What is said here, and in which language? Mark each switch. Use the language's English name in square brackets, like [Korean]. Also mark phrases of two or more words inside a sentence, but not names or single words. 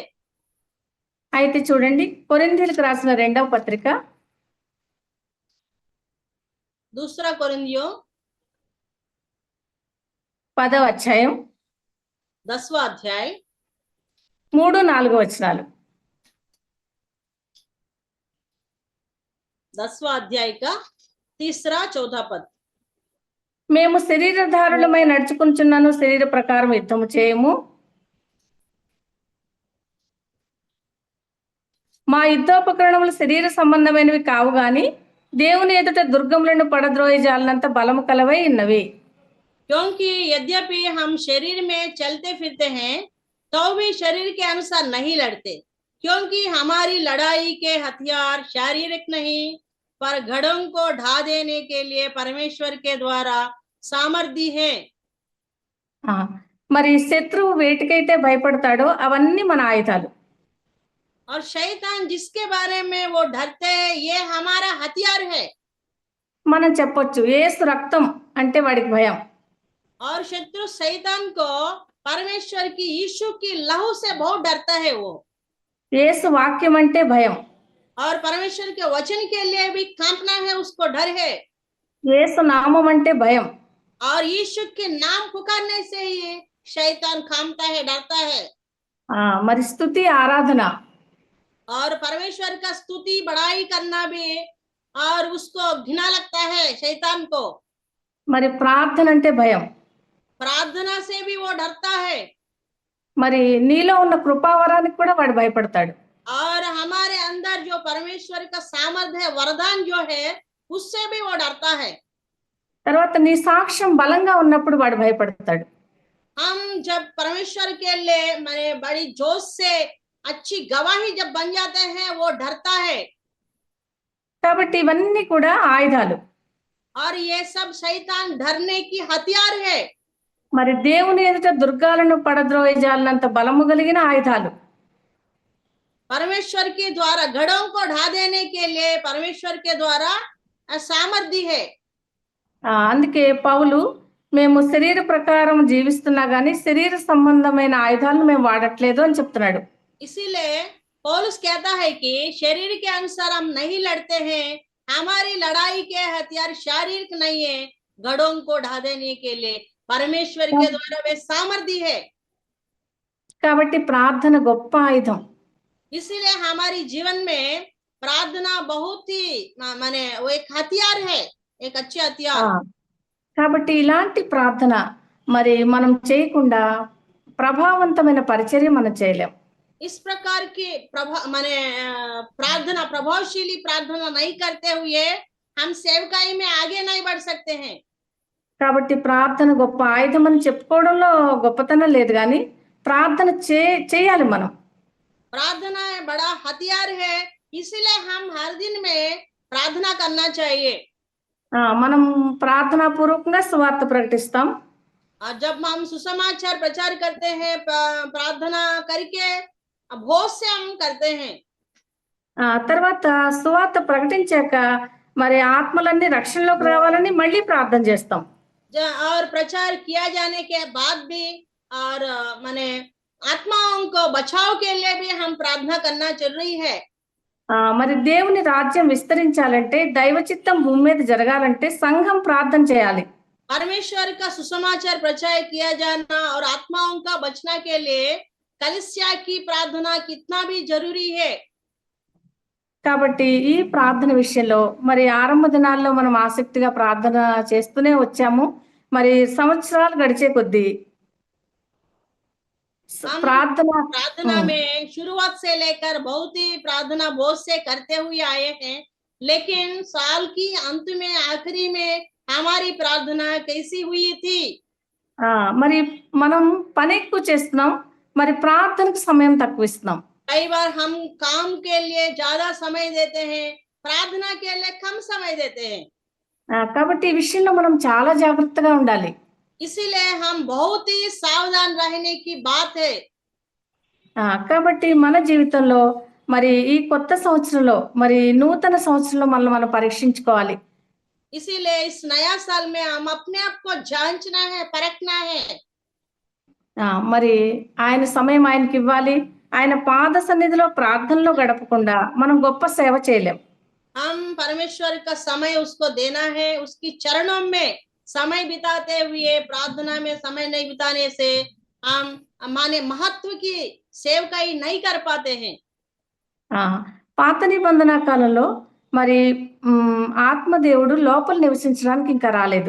[Telugu] అయితే చూడండి, కొరింథీయులకు రాసిన 2వ పత్రిక [Hindi] दूसरा कोरिन्थियों [Telugu] 10వ అధ్యాయం [Hindi] 10वां अध्याय [Telugu] 3-4 వచనాలు. [Hindi] 10वां अध्याय का 3-4 पद। [Telugu] మేము శరీరధారులమై నడుచుకుంటున్నాను, శరీర ప్రకారం యుద్ధము చేయము. మా యుద్ధోపకరణములు శరీర సంబంధమైనవి కావు గాని దేవుని ఎదుట దుర్గములను పడద్రోయి జాలనంత బలము కలవై ఉన్నవి. [Hindi] क्योंकि यद्यपि हम शरीर में चलते फिरते हैं तो भी शरीर के अनुसार नहीं लड़ते, क्योंकि हमारी लड़ाई के हथियार शारीरिक नहीं पर घड़ों को ढा देने के लिए परमेश्वर के द्वारा सामर्थ्य है। [Telugu] మరి శత్రువు వేటికైతే భయపడతాడో అవన్నీ మన ఆయుధాలు. [Hindi] और शैतान जिसके बारे में वो डरते हैं ये हमारा हथियार है। [Telugu] మనం చెప్పొచ్చు యేసు రక్తం అంటే వాడికి భయం. [Hindi] और शत्रु शैतान को परमेश्वर की यीशु की लहू से बहुत डरता है वो। [Telugu] యేసు వాక్యం అంటే భయం. [Hindi] और परमेश्वर के वचन के लिए भी कांपना है, उसको डर है। [Telugu] యేసు నామం అంటే భయం. [Hindi] और यीशु के नाम पुकारने से ही शैतान कांपता है, डरता है। [Telugu] మరి స్తుతి ఆరాధన, [Hindi] और परमेश्वर का स्तुति बड़ाई करना भी और उसको घृणा लगता है शैतान को। [Telugu] మరి ప్రార్థన అంటే భయం. [Hindi] प्रार्थना से भी वो डरता है। [Telugu] మరి నీలో ఉన్న కృపావరానికి కూడా వాడు భయపడతాడు. [Hindi] और हमारे अंदर जो परमेश्वर का सामर्थ्य है, वरदान जो है, उससे भी वो डरता है। [Telugu] తర్వాత నీ సాక్ష్యం బలంగా ఉన్నప్పుడు వాడు భయపడతాడు. [Hindi] हम जब परमेश्वर के लिए माने बड़ी जोश से अच्छी गवाही जब बन जाते हैं वो डरता है। [Telugu] కాబట్టి ఇవన్నీ కూడా ఆయుధాలు. [Hindi] और ये सब शैतान डरने की हथियार है। [Telugu] మరి దేవుని ఎదుట దుర్గాలను పడద్రోయి జాలనంత బలము కలిగిన ఆయుధాలు. [Hindi] परमेश्वर के द्वारा घड़ों को ढा देने के लिए परमेश्वर के द्वारा सामर्थ्य है। [Telugu] అందుకే పౌలు మేము శరీర ప్రకారం జీవిస్తున్నా గానీ శరీర సంబంధమైన ఆయుధాలను మేము వాడట్లేదు అని చెప్తున్నాడు. [Hindi] इसीलिए पौलुस कहता है कि शरीर के अनुसार हम नहीं लड़ते हैं, हमारी लड़ाई के हथियार शारीरिक नहीं है, घड़ों को ढा देने के लिए परमेश्वर के द्वारा वे सामर्थ्य है। [Telugu] కాబట్టి ప్రార్థన గొప్ప ఆయుధం. [Hindi] इसीलिए हमारी जीवन में प्रार्थना बहुत ही माने वो एक हथियार है, एक अच्छे हथियार। [Telugu] కాబట్టి ఇలాంటి ప్రార్థన మరి మనం చేయకుండా ప్రభావవంతమైన పరిచర్య మనం చేయలేం. [Hindi] इस प्रकार की माने प्रार्थना, प्रभावशीली प्रार्थना नहीं करते हुए हम सेवकाई में आगे नहीं बढ़ सकते हैं। [Telugu] కాబట్టి ప్రార్థన గొప్ప ఆయుధం అని చెప్పుకోవడంలో గొప్పతనం లేదు, కానీ ప్రార్థన చేయాలి మనం. [Hindi] प्रार्थना बड़ा हथियार है, इसीलिए हम हर दिन में प्रार्थना करना चाहिए। [Telugu] మనం ప్రార్థనా పూర్వకంగా సువార్త ప్రకటిస్తాం. [Hindi] जब हम सुसमाचार प्रचार करते हैं, प्रार्थना करके बहुत से हम करते हैं। [Telugu] తర్వాత సువార్త ప్రకటించాక మరి ఆత్మలన్నీ రక్షణలోకి రావాలని మళ్ళీ ప్రార్థన చేస్తాం. [Hindi] और प्रचार किया जाने के बाद भी और माने आत्माओं को बचाव के लिए भी हम प्रार्थना करना जरूरी है। [Telugu] మరి దేవుని రాజ్యం విస్తరించాలంటే దైవ చిత్తం భూమి మీద జరగాలంటే సంఘం ప్రార్థన చేయాలి. [Hindi] परमेश्वर का सुसमाचार प्रचार किया जाना और आत्माओं का बचना के लिए कलीसिया की प्रार्थना कितना भी जरूरी है। [Telugu] కాబట్టి ఈ ప్రార్థన విషయంలో మరి ఆరంభ దినాల్లో మనం ఆసక్తిగా ప్రార్థన చేస్తూనే వచ్చాము. మరి సంవత్సరాలు గడిచే కొద్దీ [Hindi] प्रार्थना में शुरुआत से लेकर बहुत ही प्रार्थना बहुत से करते हुए आए हैं, लेकिन साल की अंत में आखिरी में हमारी प्रार्थना कैसी हुई थी? [Telugu] మరి మనం పని ఎక్కువ చేస్తున్నాం, మరి ప్రార్థనకు సమయం తక్కువ ఇస్తున్నాం. [Hindi] कई बार हम काम के लिए ज्यादा समय देते हैं, प्रार्थना के लिए कम समय देते हैं। [Telugu] కాబట్టి ఈ విషయంలో మనం చాలా జాగ్రత్తగా ఉండాలి. [Hindi] इसीलिए हम बहुत ही सावधान रहने की बात है। [Telugu] కాబట్టి మన జీవితంలో మరి ఈ కొత్త సంవత్సరంలో మరి నూతన సంవత్సరంలో మనం పరీక్షించుకోవాలి. [Hindi] इसीलिए इस नया साल में हम अपने आप को जांचना है, परखना है। [Telugu] మరి ఆయన సమయం ఆయనకి ఇవ్వాలి. ఆయన పాద సన్నిధిలో ప్రార్థనలో గడపకుండా మనం గొప్ప సేవ చేయలేం. [Hindi] हम परमेश्वर का समय उसको देना है, उसकी चरणों में समय बिताते हुए प्रार्थना में समय नहीं बिताने से हम माने महत्व की सेवकाई नहीं कर पाते हैं। [Telugu] పాత నిబంధన కాలంలో మరి ఆత్మదేవుడు లోపల నివసించడానికి ఇంకా రాలేదు.